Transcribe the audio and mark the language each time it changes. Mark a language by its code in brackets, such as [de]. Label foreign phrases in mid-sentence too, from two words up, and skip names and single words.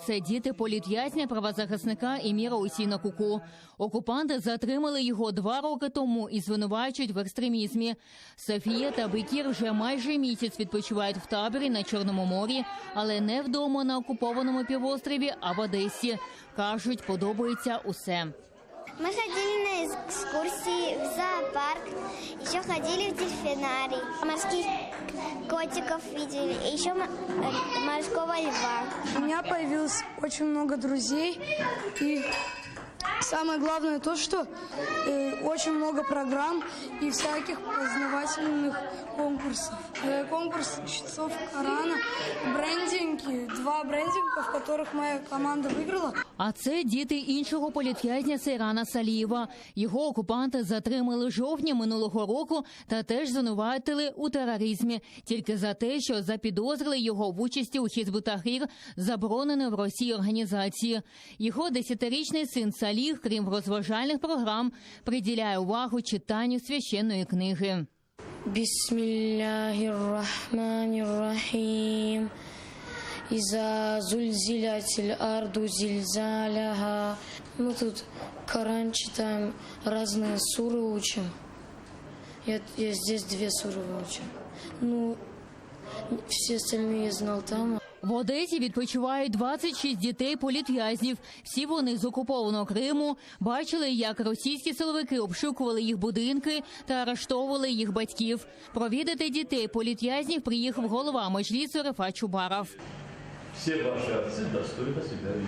[uk] Це діти політв'язня, правозахисника Еміра Усійна-Куку. Окупанти затримали його 2 роки тому і звинувачують в екстремізмі. Софія та Бекір вже майже місяць відпочивають в таборі на Чорному морі, але не вдома на окупованому півострові, а в Одесі. Кажуть, подобається усе. [ru] Мы ходили на экскурсии в зоопарк, еще ходили в дельфинарий, морских котиков видели, и еще морского льва. У меня появилось очень много друзей, и самое главное то, что очень много программ и всяких познавательных конкурсов. Конкурс чтецов Корана, брендинги, 2 брендинга, в которых моя команда выиграла. [uk] А це діти іншого політв'язня Сейрана Салієва. Його окупанти затримали в жовтні минулого року та теж звинуватили у тероризмі. Тільки за те, що запідозрили його в участі у Хізбут-Тахрір, забороненої в Росії організації. Його 10-річний син Саліх, крім розважальних програм, приділяє увагу читанню священної книги. [ar] بسم الله الرحمن الرحيم. إذا زلزلت الأرض زلزالها. [ru] Мы тут Коран читаем, разные суры учим. Я здесь 2 суры выучил. Ну, все остальные я знал там. [uk] В Одесі відпочивають 26 дітей політв'язнів. Всі вони з окупованого Криму. Бачили, як російські силовики обшукували їх будинки та арештовували їх батьків. Провідати дітей політв'язнів приїхав голова Меджлісу Рефат Чубаров. Всі ваші отці достойно себе вели.